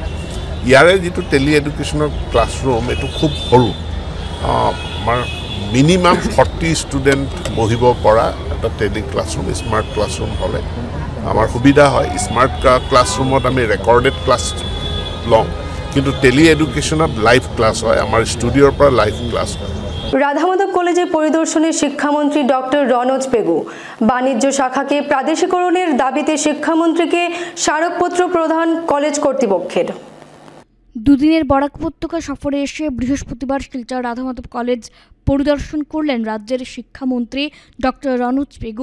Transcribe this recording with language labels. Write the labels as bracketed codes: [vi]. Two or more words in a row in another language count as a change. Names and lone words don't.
[as] ইয়াৰে যিটো [en] tele educationৰ classroom [as] এইটো খুব সৰু, আমাৰ [en] minimum 40 student [as] বহিব পৰা এটা [en] tele classroom smart classroom [as] হ'লে আমাৰ সুবিধা হয়। [en] smart classroomত [as] আমি [en] recorded class [as] লওঁ, কিন্তু [en] tele educationত live class [as] হয়, আমাৰ ষ্টুডিঅ'ৰ পৰা [en] live class [as] হয়। [bn] রাধামাধব কলেজে পরিদর্শনে শিক্ষামন্ত্রী ডক্টর রনোজ পেগু। বাণিজ্য শাখাকে প্রাদেশিকরণের দাবিতে শিক্ষামন্ত্রীকে স্মারকপত্র প্রদান কলেজ কর্তৃপক্ষের। দুদিনের বরাক উপত্যকা সফরে এসে বৃহস্পতিবার শিলচর রাধামাধব কলেজ পরিদর্শন করলেন রাজ্যের শিক্ষামন্ত্রী ডক্টর রনোজ পেগু।